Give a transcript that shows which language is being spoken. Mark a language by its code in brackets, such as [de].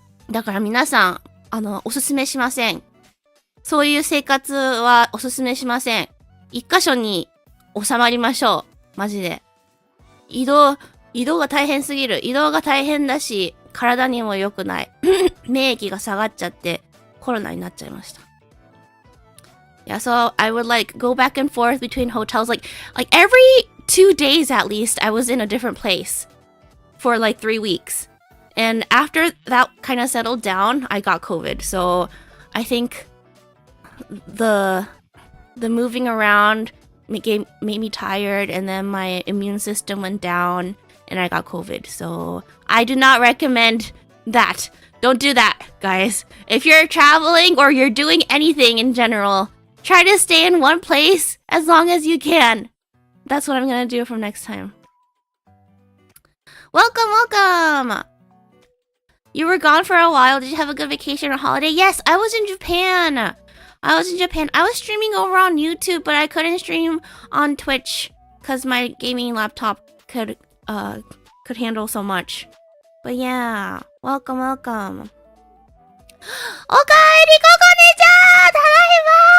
[ja] だから皆さん、おすすめしません。そういう生活はおすすめしません。一箇所に収まりましょう。マジで。移動が大変すぎる。移動が大変だし、体にも良くない。免疫が下がっちゃって、コロナになっちゃいました。 [en] Yeah, so I would like go back and forth between hotels. Like every 2 days at least, I was in a different place for like 3 weeks. And after that kind of settled down, I got COVID. So I think the moving around made me tired, and then my immune system went down, and I got COVID. So I do not recommend that. Don't do that, guys. If you're traveling or you're doing anything in general, try to stay in one place as long as you can. That's what I'm gonna do from next time. Welcome! You were gone for a while. Did you have a good vacation or holiday? Yes, I was in Japan. I was streaming over on YouTube, but I couldn't stream on Twitch because my gaming laptop could handle so much. But yeah, welcome. [ja] おかえり、ここねちゃん、ただいま。